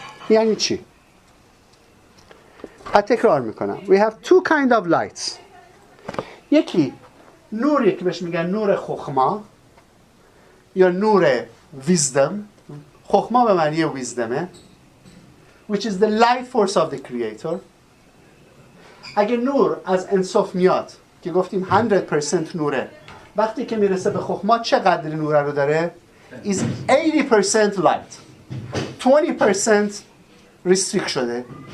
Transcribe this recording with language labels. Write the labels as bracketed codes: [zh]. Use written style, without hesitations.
[fa] یعنی چی؟ تکرار میکنم. [en] We have 2 kind of lights. [fa] یکی نوری که بهش میگن نور خخما یا نور ویزدم. خخما به معنی ویزدمه [en] which is the light force of the creator. [fa] اگه نور از انصاف میاد که گفتیم 100% نوره، وقتی که میرسه به خخما چقدر نوره رو داره؟ [en] is 80% light. [fa] 20% restrict شده.